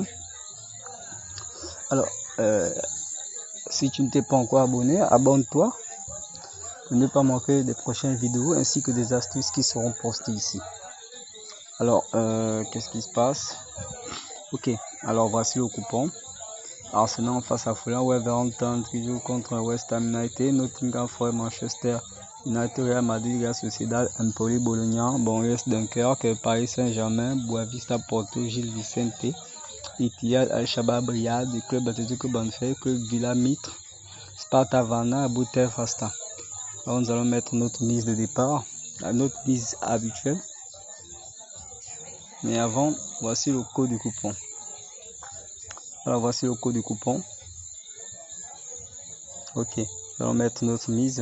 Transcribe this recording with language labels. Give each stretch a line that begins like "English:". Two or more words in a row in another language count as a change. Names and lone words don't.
French: Alors, si tu ne t'es pas encore abonné, abonne-toi pour ne pas manquer des prochaines vidéos ainsi que des astuces qui seront postées ici. Alors, qu'est-ce qui se passe? Ok, alors voici le coupon. Arsenal en face à Fulham, Wolverhampton qui joue contre West Ham United, Nottingham Forest, Manchester United, Real Madrid, Real Sociedad, Empoli, Bologna, US Dunkerque, Paris Saint-Germain, Boavista Porto, Gil Vicente, Etihad, Al-Shabaab Riyad, Club Atlético Banfield, Club Villa Mitre, Sparta Varna, Buter Fasta. Alors, nous allons mettre notre mise de départ, notre mise habituelle. Mais avant, voici le code du coupon. Alors, voici le code du coupon. Ok, nous allons mettre notre mise.